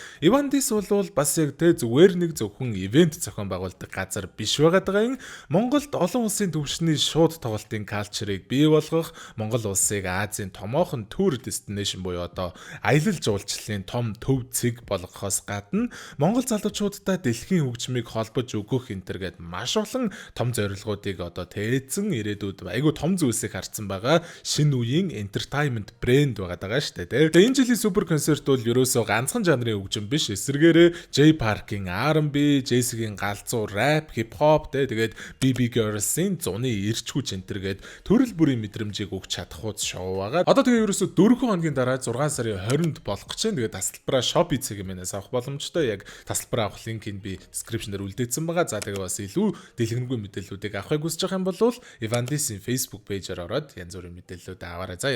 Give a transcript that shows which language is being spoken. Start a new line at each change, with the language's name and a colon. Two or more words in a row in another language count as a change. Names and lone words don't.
Mongolian: Evandis бол бас яг тэ зүгээр нэг зөвхөн ивент зохион байгуулдаг газар биш байгаадаа Монголд олон улсын төвшний шууд тоглолтын калчрыг бий болгох, Монгол улсыг Азийн томоохон тур destination буюу одоо аялал жуулчлалын том төв цэг болгохоос гадна Монгол залуучуудаа дэлхийн хөгжмийг холбож өгөх энтер гээд маш олон том зорилгоодыг одоо тээцэн ирээдүйд айгүй том зүйлсийг харсан байгаа шинэ үеийн entertainment брэнд байгаадаа шүү дээ. Тэгээ энэ жилийн супер концерт бол ерөөсөө ганцхан жанрын хөгжим биш. Эсвэргээрээ J Park-ийн R&B, Jesse-гийн галзуу
English: rap, hip hop
Mongolian: тэгээд BB Girls-ийн зуны эрч хүч энтергээд төрөл бүрийн мэдрэмжийг өгч чадах уус шоу байгаа. Одоо тэгээ ерөөсөө 4 хоногийн дараа 6 сарын 20-нд болох гэж байна. Тэгээд тасалбараа Shopee цэгийн авах боломжтой. Яг тасалбараа авах линкийг би description дээр үлдээсэн байгаа. За тэгээ бас илүү дэлгэрэнгүй мэдээллүүдийг авахыг хүсэж байгаа юм бол Evandis-ийн Facebook page-аар ороод янз бүрийн мэдээллүүд аваарай заяа.